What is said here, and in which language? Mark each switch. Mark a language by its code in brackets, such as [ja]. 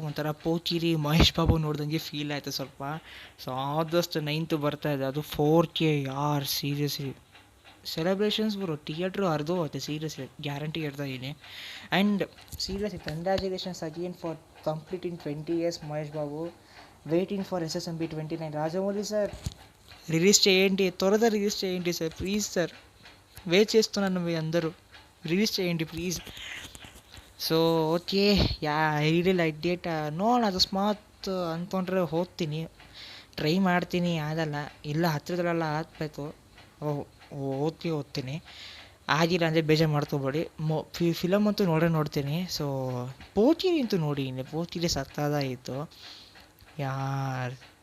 [kn] ಒಂಥರ ಪೋಕಿರಿ ಮಹೇಶ್ ಬಾಬು ನೋಡ್ದಂಗೆ ಫೀಲ್ ಆಯಿತು ಸ್ವಲ್ಪ. ಸೊ ಆದಷ್ಟು 9th ಬರ್ತಾ ಇದೆ, ಅದು 4K ಯಾರ್ ಸೀರಿಯಸ್ಲಿ. ಸೆಲೆಬ್ರೇಷನ್ಸ್ ಬರೋ ಥಿಯೇಟ್ರು ಹರಿದು ಹೋಗುತ್ತೆ ಸೀರಿಯಸ್ಲಿ, ಗ್ಯಾರಂಟಿ ಹೇಳ್ತಾ ಇದ್ದೀನಿ. [en] And seriously congratulations again for completing 20 years Mahesh Babu. [te] Waiting for SSMB 29. Rajamouli sir release చేయండి, త్వరగా రిలీజ్ చేయండి సార్, ప్లీజ్ సార్, వెయిట్ చేస్తున్నాను మీ అందరూ, రిలీజ్ చేయండి please. [en] So okay yeah I really like date. [kn] ನೋಡೋಣ, ಅಕಸ್ಮಾತ್ ಅಂದ್ಕೊಂಡ್ರೆ ಹೋಗ್ತೀನಿ, ಟ್ರೈ ಮಾಡ್ತೀನಿ. ಆಗಲ್ಲ ಇಲ್ಲ, ಹತ್ತಿರದಲ್ಲೆಲ್ಲ ಹಾಕಬೇಕು, ಓದ್ತೀನಿ. ಆಗಿಲ್ಲ ಅಂದರೆ ಬೇಜಾರು ಮಾಡ್ಕೊಬೇಡಿ. ಫಿಲಮ್ ಅಂತೂ ನೋಡ್ತೀನಿ. ಸೊ ಪೋಕಿರಿ ಅಂತೂ ನೋಡಿದ್ದೀನಿ, ಪೋಕಿರಿ ಸತ್ತದಾಯಿತು ಯಾರ್.